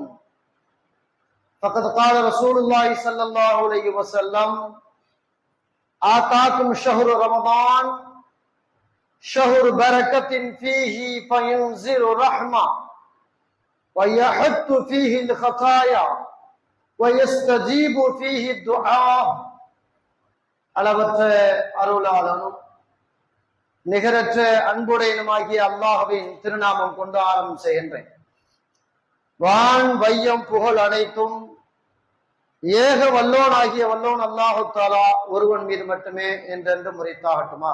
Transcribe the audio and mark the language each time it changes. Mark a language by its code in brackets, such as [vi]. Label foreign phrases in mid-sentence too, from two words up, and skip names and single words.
[ar] فقد قال رسول الله صلى الله عليه وسلم: آتاكم شهر رمضان شهر بركة فيه فينزل رحمة ويحط فيه الخطايا ويستجيب فيه الدعاء. [ta] அளவற்ற அருளாளனும் நிகரற்ற அன்புடையனுமாகிய அல்லாஹ்வின் திருநாமம் கொண்டு ஆரம்பம் செய்கின்றேன். வான் வையம் புகழ் அனைத்தும் ஏக வல்லோனாகிய வல்லோன் அல்லாஹு தஆலா ஒருவன் மீது மட்டுமே என்றென்று முறைத்தாகட்டுமா.